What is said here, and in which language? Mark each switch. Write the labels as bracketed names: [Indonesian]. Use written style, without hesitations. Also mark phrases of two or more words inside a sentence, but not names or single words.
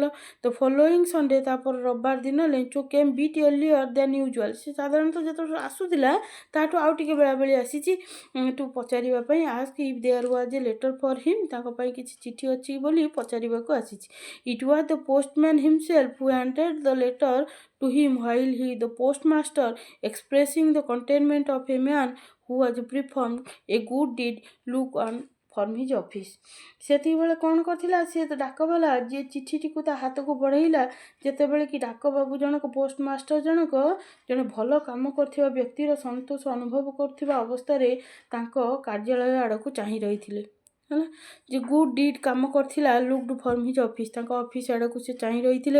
[English] ତ following Sunday, [Odia] ତାପରେ ରବିବାର ଦିନ [English] Lencho came bit earlier than usual. [Odia] ସେ ସାଧାରଣତଃ ଯେତେବେଳେ ଆସୁଥିଲା ତାଠୁ ଆଉ ଟିକେ ବେଳାବେଳି ଆସିଛି ଟୁ ପଚାରିବା ପାଇଁ, [English] ask if there was a letter for him, [Odia] ତାଙ୍କ ପାଇଁ କିଛି ଚିଠି ଅଛି ବୋଲି ପଚାରିବାକୁ ଆସିଛି। [English] It was the postman himself who handed the letter to him while he, the postmaster, expressing the contentment of a man who has performed a good deed, look on from his office. [Odia] ସେତିକିବେଳେ କ'ଣ କରିଥିଲା, ସେ ଡାକବାଲା ଯିଏ ଚିଠିଟିକୁ ତା ହାତକୁ ବଢ଼େଇଲା, ଯେତେବେଳେ କି ଡାକବାବୁ ଜଣକ ପୋଷ୍ଟମାଷ୍ଟର ଜଣକ ଜଣେ ଭଲ କାମ କରୁଥିବା ବ୍ୟକ୍ତିର ସନ୍ତୋଷ ଅନୁଭବ କରୁଥିବା ଅବସ୍ଥାରେ ତାଙ୍କ କାର୍ଯ୍ୟାଳୟ ଆଡ଼କୁ ଚାହିଁ ରହିଥିଲେ। ହେଲା, ଯେ [English] good deed [Odia] କାମ କରିଥିଲା [English] looked from his office, [Odia] ତାଙ୍କ ଅଫିସ୍ ଆଡ଼କୁ ସେ ଚାହିଁ ରହିଥିଲେ।